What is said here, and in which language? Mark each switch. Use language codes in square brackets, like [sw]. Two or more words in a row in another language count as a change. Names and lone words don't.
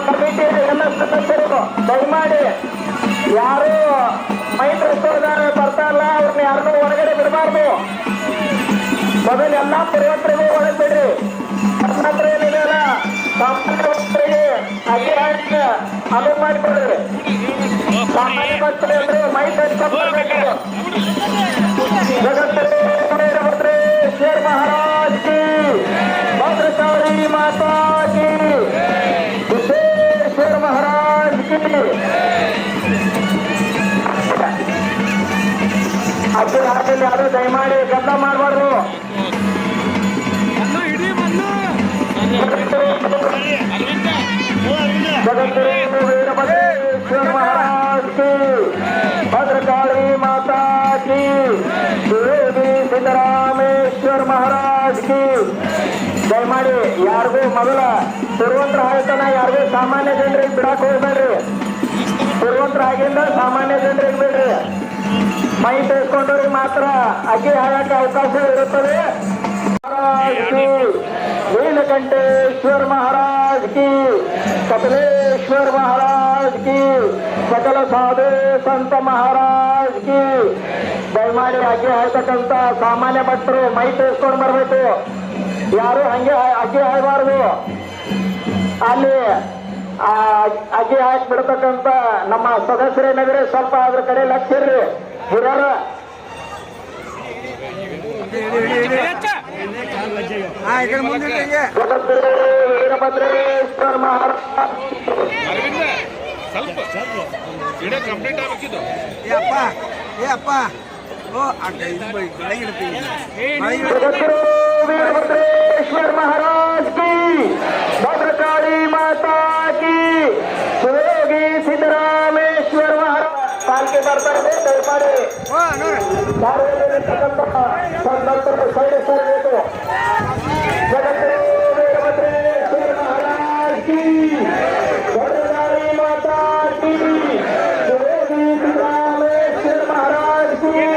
[kn] ಕಮಿಟಿಯ ಎಲ್ಲ ಸದಸ್ಯರು ದಯಮಾಡಿ ಯಾರು ಮೈತ್ರಿಸ್ತಾರ ಬರ್ತಾ ಇಲ್ಲ ಅವ್ರನ್ನ ಯಾರನ್ನೂ ಹೊರಗಡೆ ಬಿಡಬಾರ್ದು. ಮೊದಲು ಎಲ್ಲಾ ಪುರೋಹಿತರಿಗೂ ಒಳಗೆ ಬಿಡ್ರಿ. ಹತ್ರ ಏನಿದೆಯಲ್ಲ ಸಾಮಾನ್ಯ ಭಕ್ತರಿಗೆ ಅದೇ ಅನುವು ಮಾಡಿಕೊಡ್ರಿ. ಸಾಮಾನ್ಯ ಭಕ್ತರು ಅಂದ್ರೆ ಮೈತ್ರಿ [hi] जगदीश्वर महाराज की, भद्रकाली माता की, सिद्धेश्वर महाराज की. [kn] ಅದ್ರ ಹಾಕಲ್ಲಿ ಯಾರು ದಯಮಾಡಿ ಗದ್ದಲ ಮಾಡಬಾರ್ದು. [hi] जगदीश्वर वीरभद्रेश्वर महाराज की, भद्रकाली माता की, योगी सिद्धरामेश्वर महाराज की. [kn] ದಯಮಾಡಿ ಯಾರಿಗೂ ಮೊದಲ ಪೂರ್ವಂತರ ಆಯ್ತಾನ ಯಾರಿಗೂ ಸಾಮಾನ್ಯ ಜನರಿಗೆ ಬಿಡಕ್ ಹೋಗ್ಬೇಡ್ರಿ. ಪೂರ್ವಂತರ ಆಗಿಂದ ಸಾಮಾನ್ಯ ಜನರಿಗೆ ಬಿಡ್ರಿ. ಮೈ ತೆಗೆದುಕೊಂಡವ್ರಿಗೆ ಮಾತ್ರ ಅಕ್ಕಿ ಹಾಕಕ್ಕೆ ಅವಕಾಶ ಇರುತ್ತದೆ. [hi] नीलकंठेश्वर महाराज की, कपिलेश्वर महाराज की, सकल साधु संत महाराज की. [kn] ದಯಮಾಡಿ ಅಕ್ಕಿ ಹಾಯ್ತಕ್ಕಂತ ಸಾಮಾನ್ಯ ಭಕ್ತರು ಮೈ ತೆಗೆದುಕೊಂಡು ಬರ್ಬೇಕು. ಯಾರು ಹಂಗೆ ಅಕ್ಕಿ ಹಾಯಬಾರ್ದು. ಅಲ್ಲಿ ಅಕ್ಕಿ ಹಾಕಿ ಬಿಡ್ತಕ್ಕಂತ ನಮ್ಮ ಸದಸ್ಯರೇನಾದ್ರೆ ಸ್ವಲ್ಪ ಅದ್ರ ಕಡೆ ಲಕ್ಷ್ಯ ಇರ್ರಿ. ಹಿರಿಯರ ವೀರಭದ್ರೇಶ್ವರ ಮಹಾರಾಜ್ [hi] वीरभद्रेश्वर महाराज की, भद्रकाली माता की, योगी सिद्धरामेश्वर महाराज पालकी [kn] ಬರ್ತಾ ಇದೆ. ದಯಮಾಡಿ ಸಂತರು ಸೈಡ್ ಸರಬೇಕು. [hi] वीरभद्रेश्वर महाराज की, भद्रकाली माता की, योगी सिद्धरामेश्वर महाराज की.